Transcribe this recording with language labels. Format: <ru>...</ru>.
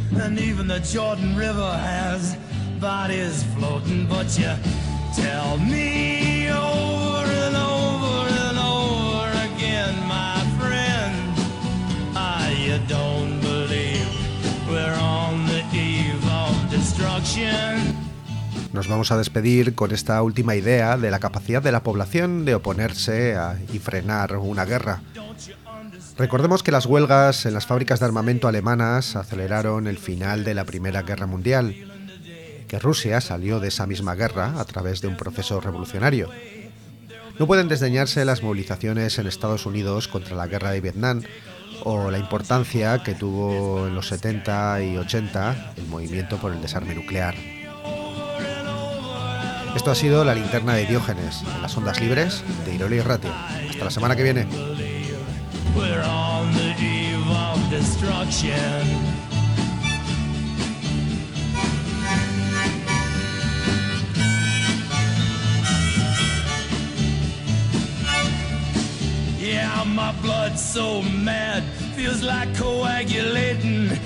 <en>And even the Jordan River has bodies floating. But you tell me over and over and over again, my friend, you don't believe we're on the eve of destruction.</en> <es>nos vamos a despedir con esta última idea de la capacidad de la población de oponerse y frenar una guerra. Recordemos que las huelgas en las fábricas de armamento alemanas aceleraron el final de la Primera Guerra Mundial, que Rusia salió de esa misma guerra a través de un proceso revolucionario. No pueden desdeñarse las movilizaciones en Estados Unidos contra la guerra de Vietnam o la importancia que tuvo en los 70 y 80 el movimiento por el desarme nuclear. Esto ha sido La Linterna de Diógenes, en las ondas libres de Iroli Irratia. Hasta la semana que viene.</es> <en>We're on the eve of destruction. Yeah, my blood's so mad, feels like coagulating.</en>